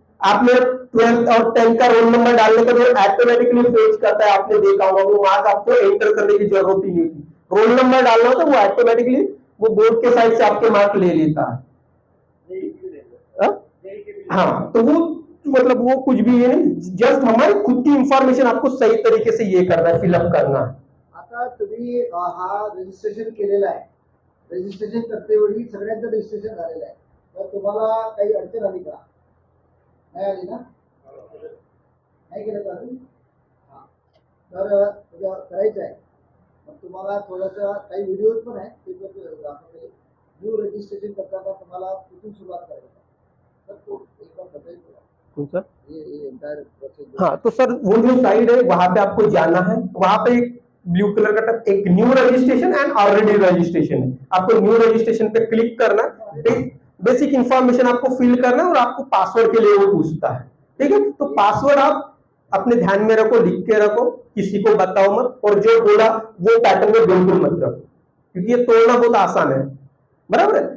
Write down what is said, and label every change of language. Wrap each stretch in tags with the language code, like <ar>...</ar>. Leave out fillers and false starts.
<hi>आपने 12th और 10th का रोल नंबर डालने का जो ऑटोमेटिकली फेच करता है, आपने देखा होगा, वो मार्क आपको एंटर करने की जरूरत ही नहीं थी, रोल नंबर डालना होता वो ऑटोमेटिकली वो बोर्ड के साइड से आपके मार्क ले लेता है। हाँ, तो वो मतलब वो कुछ भी ये नहीं, जस्ट हमारी खुद की इंफॉर्मेशन आपको सही तरीके से ये करना है, फिलअप करना है।</hi> <mr>आता तुम्ही हा रजिस्ट्रेशन केलेला आहे, रजिस्ट्रेशन करते वेळी सगळ्यांचं रजिस्ट्रेशन झालेलं आहे, तर तुम्हाला काही अडचण आली का? नाही आली ना? नाही केलं का अजून? हां, तर करायचं आहे, मग तुम्हाला थोडंसं काही व्हिडिओज पण आहेत ते पण दाखवते। न्यू रजिस्ट्रेशन करताना तुम्हाला कुठून सुरुवात करायची, तर</mr> <hi>तो एक बार बताइए। सर ये एंटायर प्रोसेस। हाँ, तो सर वो जो साइड है वहां पे आपको जाना है, वहां पे एक ब्लू कलर का टैब, एक new registration and already registration है, आपको न्यू रजिस्ट्रेशन पे क्लिक करना, बेसिक इंफॉर्मेशन आपको फिल करना और आपको पासवर्ड के लिए वो पूछता है। ठीक है, तो पासवर्ड आप अपने ध्यान में रखो, लिख के रखो, किसी को बताओ मत, और जो बोला वो पैटर्न में बिल्कुल मत रखो, क्योंकि ये तोड़ना बहुत आसान है, बराबर है।</hi>